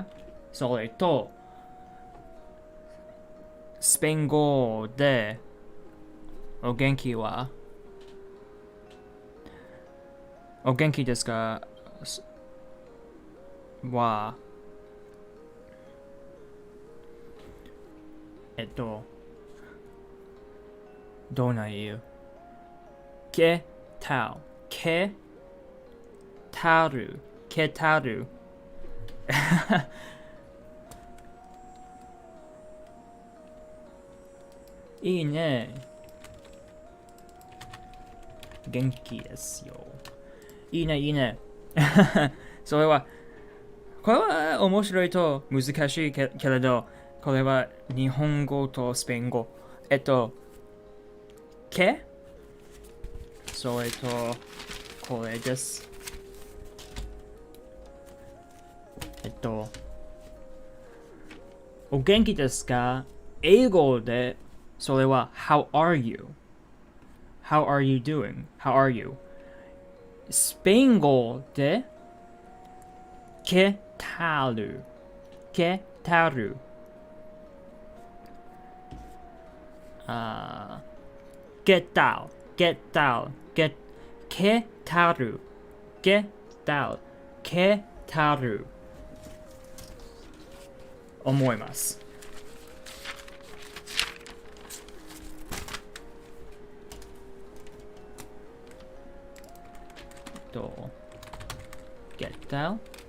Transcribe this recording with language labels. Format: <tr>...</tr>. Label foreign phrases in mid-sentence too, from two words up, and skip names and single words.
<ja>それと、スペイン語でお元気は？お元気ですか？は、どうないう ？</ja> <es>¿Qué tal? ¿Qué tal? ¿Qué tal?</es> <ja>いいね。元気ですよ。いいね、いいね。それは、これは面白いと難しいけれど、これは日本語とスペイン語。けそれと、これです。お元気ですか？英語で、それは</ja> <en>How are you? How are you doing? How are you?</en> <ja>スペイン語で</ja> <es>¿Qué tal? ¿Qué tal? あ¿Qué tal? ¿Qué tal? ¿Qué tal? ¿Qué tal? ¿Qué tal? 思います。¿Qué tal?</es>